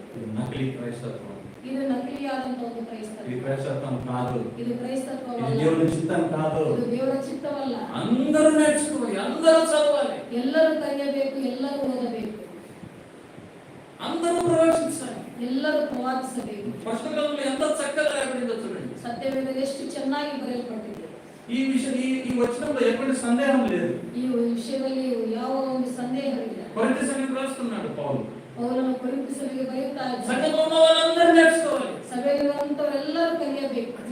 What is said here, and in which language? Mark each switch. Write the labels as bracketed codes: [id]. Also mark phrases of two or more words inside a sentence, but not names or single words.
[te] ఇది నకిలీ క్రైస్తత్వం. [kn] ಇದು ನಕಲಿಯಾದಂತಹ ಒಂದು [te] ఇది [kn] ಕ್ರೈಸ್ತತ್ವ. [te] క్రైస్తత్వం కాదు. [kn] ಇದು [te] ఇది [kn] ಕ್ರೈಸ್ತತ್ವವಲ್ಲ, [te] దేవుని చిత్తం కాదు. [kn] ಇದು ದೇವರ ಚಿತ್ತವಲ್ಲ. [te] అందరూ నేర్చుకోవాలి, అందరూ చదవాలి, [kn] ಎಲ್ಲರೂ ಕಲಿಯಬೇಕು, ಎಲ್ಲರೂ ಓದಬೇಕು, [te] అందరూ ప్రవేశించాలి. [kn] ಎಲ್ಲರೂ ಪ್ರವಾದಿಸಬೇಕು. [te] పుస్తకంలో ఎంత చక్కగా రాయబడిందో చూడండి. [kn] ಸತ್ಯವೇದದಲ್ಲಿ ಎಷ್ಟು ಚೆನ್ನಾಗಿ ಬರೆಯಲ್ಪಟ್ಟಿದೆ. [te] ఈ విషయం ఈ వచనంలో ఎటువంటి సందేహం లేదు. [kn] ಈ ವಿಷಯದಲ್ಲಿ ಯಾವ ಒಂದು ಸಂದೇಹವಿಲ್ಲ. [te] కొరింథీ సంఘం రాస్తున్నాడు పౌలు, [kn] ಪೌಲನು ಕೊರಿಂಥ ಸಭೆಗೆ ಬರೆಯುತ್ತಾ ಇದ್ದಾನೆ, [te] సంఘంలో ఉన్న వాళ్ళందరూ నేర్చుకోవాలి. [kn] ಸಭೆಯಲ್ಲಿರುವಂತವರೆಲ್ಲರೂ ಕಲಿಯಬೇಕು.